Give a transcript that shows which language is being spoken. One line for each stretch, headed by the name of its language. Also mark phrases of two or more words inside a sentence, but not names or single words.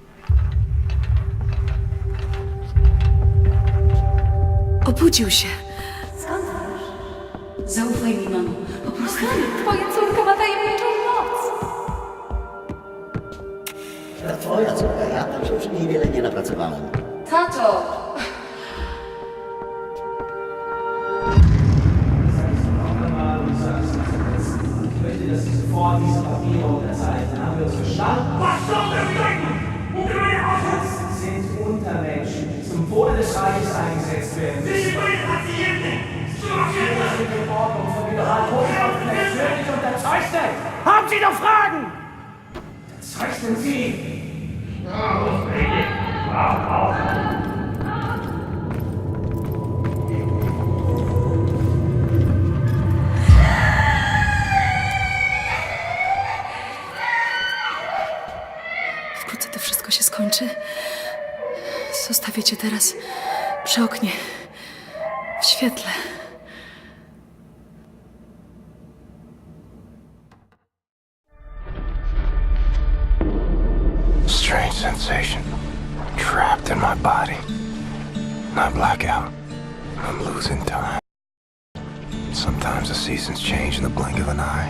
Polish: Obudził się. Skąd wiesz? Zaufaj mi, mamo. Po prostu... Twoja córka ma tajemniczą moc. To twoja córka, ja tam się przy niej wiele nie napracowałem. Tato!
German: Diese Papiere unterzeichnen. Haben wir uns verstanden? Was soll der Das sind Untermenschen, die zum Wohle des Reiches eingesetzt werden. Sie sind Patienten! Die Ordnung von Generalhofwaffen natürlich unterzeichnet! Haben Sie noch Fragen? Unterzeichnen Sie!
Polish: Wkrótce to wszystko się skończy. Zostawię cię teraz przy oknie, w świetle.
English: Strange sensation. Trapped in my body. I black out. I'm losing time. Sometimes the seasons change in the blink of an eye.